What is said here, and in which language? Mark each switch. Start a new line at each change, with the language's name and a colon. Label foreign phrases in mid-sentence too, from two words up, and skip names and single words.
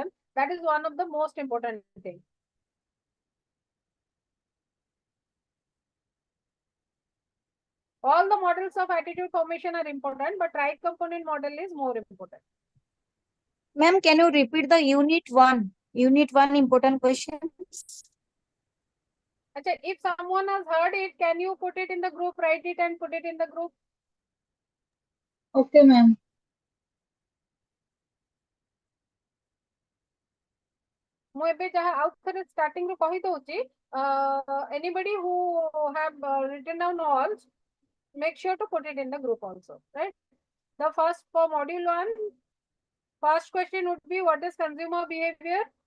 English: That is one of the most important thing. All the models of attitude formation are important, but tri-component model is more important. Ma'am, can you repeat the unit 1? Unit 1 important questions. Achha, if someone has heard it, can you put it in the group, write it and put it in the group? Okay, ma'am.
Odia: ମୁଁ ଏବେ ଯାହା ଆଉ ଥରେ starting ରୁ କହି ଦଉଛି,
English: anybody who have written down all, make sure to put it in the group also, right? The first for module 1, first question would be, what is consumer behavior?